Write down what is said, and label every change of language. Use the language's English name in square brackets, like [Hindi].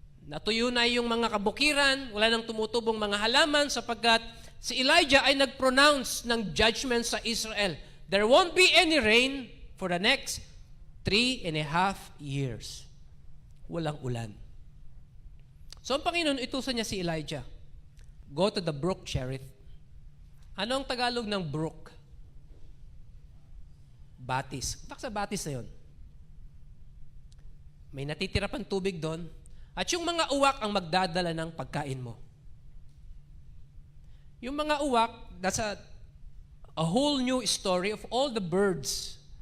[Filipino] Natuyo na yung mga kabukiran, wala nang tumutubong mga halaman sapagkat si Elijah ay nag-pronounce ng judgment sa Israel. [English] There won't be any rain for the next 3.5 years. [Filipino] Walang ulan. So ang Panginoon, itusan niya si Elijah. [English] Go to the brook Cherith. [Filipino] Ano ang Tagalog ng brook? Batis. Bakit sa batis na yun? May natitira pang tubig doon. At yung mga uwak ang magdadala ng pagkain mo. Yung mga uwak, [English] that's a whole new story of all the birds.